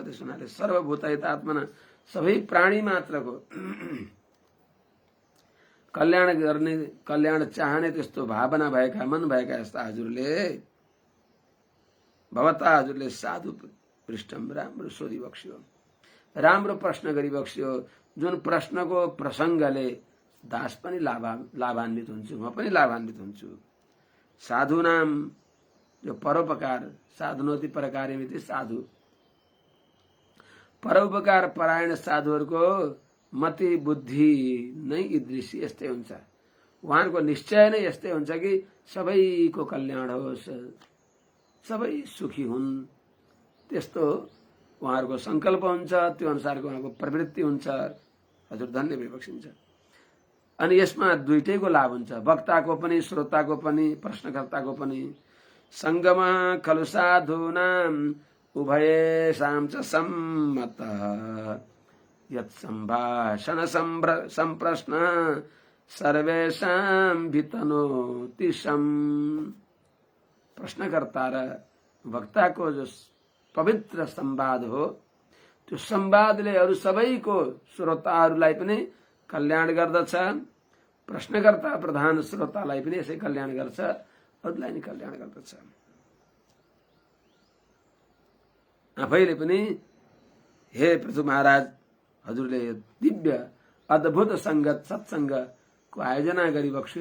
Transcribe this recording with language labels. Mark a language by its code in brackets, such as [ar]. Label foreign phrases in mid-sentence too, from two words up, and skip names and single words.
[ne] त्यस हुनाले [sa] सर्वभूत हितात्मना [ne] सबै प्राणी मात्रको कल्याण गर्ने, कल्याण चाहने त्यस्तो भावना भएका, मन भएका यस्ता हजुरले भवता हजुरले [sa] साधु पृष्ठम [ne] राम्रो सोधिबक्स्यो, राम्रो प्रश्न गरिबक्स्यो। जुन प्रश्नको प्रसंगले दास पनि लाभान्वित हुन्छु, म पनि लाभान्वित हुन्छु। साधुनाम जो परोपकार [sa] साधुनोति परकार्यमिति [ne] साधु परोपकार परायण साधुहरूको मति बुद्धि नै ईदृशी यस्तै हुन्छ। उहाँहरूको निश्चय नै यस्तै हुन्छ कि सबैको कल्याण होस्, सबै सुखी हुन्, त्यस्तो उहाँहरूको संकल्प हुन्छ। त्यो अनुसारको उहाँको प्रवृत्ति हुन्छ। हजुर धन्य भइबक्सिन्छ। अनि यसमा दुईटैको लाभ हुन्छ, वक्ताको पनि श्रोताको पनि प्रश्नकर्ताको पनि। [sa] संगमा खलु साधूनां उभयेषां च सम्मतः यत् संभाषण संप्रश्न सर्वेषां भितनोति शम्। [ne] प्रश्नकर्ता र वक्ताको जो पवित्र संवाद हो, त्यो संवादले अरू सबैको श्रोताहरूलाई पनि कल्याण गर्दछ। प्रश्नकर्ता प्रधान श्रोतालाई पनि यसै कल्याण गर्छ, अरूलाई नि कल्याण गर्दछ। आफैले पनि हे पृथु महाराज हजुरले दिव्य अद्भुत संगत सत्संगको आयोजना गरिबक्स्यो।